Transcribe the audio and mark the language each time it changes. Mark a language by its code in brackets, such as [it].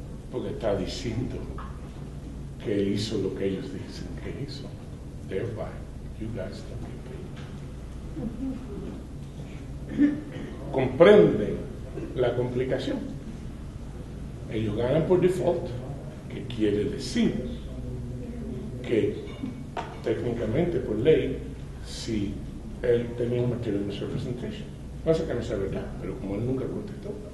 [es] Porque está diciendo que él hizo lo que ellos dicen que hizo. [en] Thereby, you guys don't get paid. [es] Comprende la complicación. Ellos ganan por default, que quiere decir que técnicamente por ley, si él tenía un material misrepresentation. No sé que no sea verdad, pero como él nunca contestó.